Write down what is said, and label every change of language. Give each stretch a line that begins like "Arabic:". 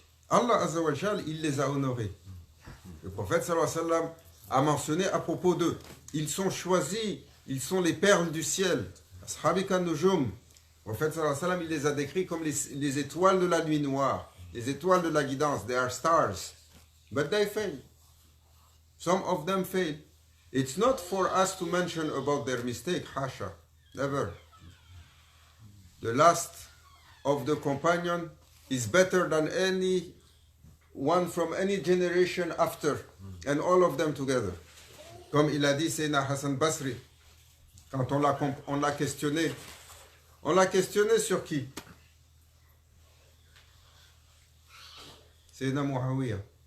French: Allah Azza wa Jal, il les a honorés. Le prophète sallallahu alayhi wa sallam a mentionné à propos d'eux. Ils sont choisis, ils sont les perles du ciel.
Arabic: Ashabika nujum.
French: Le prophète sallallahu alayhi wa sallam, il les a décrits comme les étoiles de la nuit noire, les étoiles de la guidance.
English: They are stars. But they fail. Some of them fail. It's not for us to mention about their mistake, hasha. Never. The last of the companion is better than any one from any generation after, and all of them together.
French: Comme il a dit Sayyidina Hassan Basri, quand on l'a questionné. On l'a questionné sur qui? Sayyidina Muawiyah.